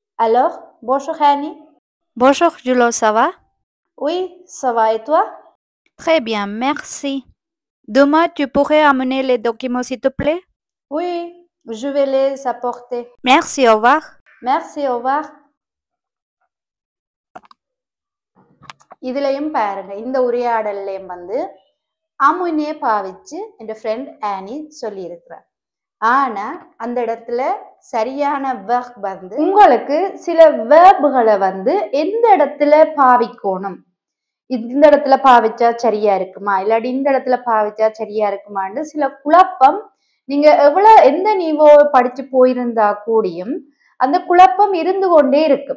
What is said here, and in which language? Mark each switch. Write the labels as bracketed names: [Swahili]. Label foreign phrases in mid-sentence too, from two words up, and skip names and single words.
[French] Alors, bonjour Annie. Bonjour Julo, ça va? Oui, ça va et toi? Très bien, merci. Demain, tu pourrais amener les documents s'il te plaît? Oui, je vais les apporter. Merci, au revoir. Merci, au revoir. [Tamil] இதுலயும் பாருங்க இந்த உரையாடல்லையும் வந்து அமுனே பாவிச்சு என் ஃப்ரெண்ட் ஆனி சொல்லியிருக்கிறார். ஆனா அந்த இடத்துல சரியான வெர்ப் வந்து உங்களுக்கு சில வேர்புகளை வந்து எந்த இடத்துல பாவிக்கணும், இந்த இடத்துல பாவிச்சா சரியா இருக்குமா இல்லாட்டி இந்த இடத்துல பாவிச்சா சரியா இருக்குமான்னு சில குழப்பம் நீங்க எந்த நீவோ படிச்சு போயிருந்தா கூடியும் அந்த குழப்பம் இருந்து கொண்டே இருக்கும்.